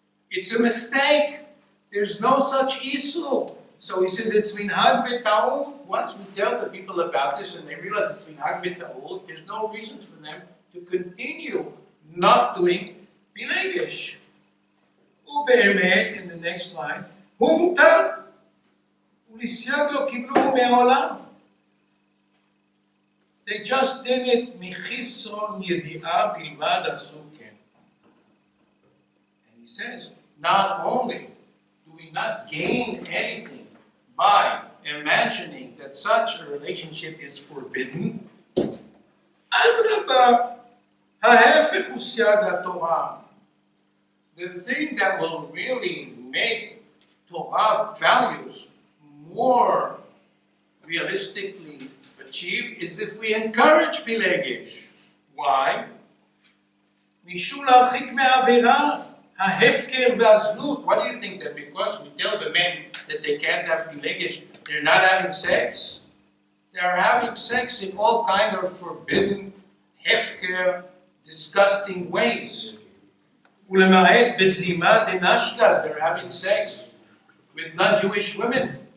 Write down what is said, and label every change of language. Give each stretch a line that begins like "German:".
English: It's a mistake. There's no such issue. So he says it's minhag b'ta'ud. Once we tell the people about this and they realize it's minhag b'ta'ud, there's no reasons for them to continue not doing Pilegesch.
Hebrew: ובאמת,
English: in the next line,
Hebrew: הוא מותר, ולסייג לא קיבלוהו מעולם.
English: They just did it
Hebrew: מחיסרון ידיעה בלבד עשו כן.
English: And he says, not only do we not gain anything by imagining that such a relationship is forbidden,
Hebrew: אדרבה, ההפך הוא סייג לתורה.
English: The thing that will really make Torah values more realistically achieved is if we encourage Pilegesch. Why?
Hebrew: משום להרחיק מהעבירה, ההפקר והזנות.
English: What do you think, that because we tell the men that they can't have Pilegesch, they're not having sex? They're having sex in all kind of forbidden, hefker, disgusting ways.
Hebrew: ולמעט בזימה דנשקס,
English: they're having sex with non-Jewish women.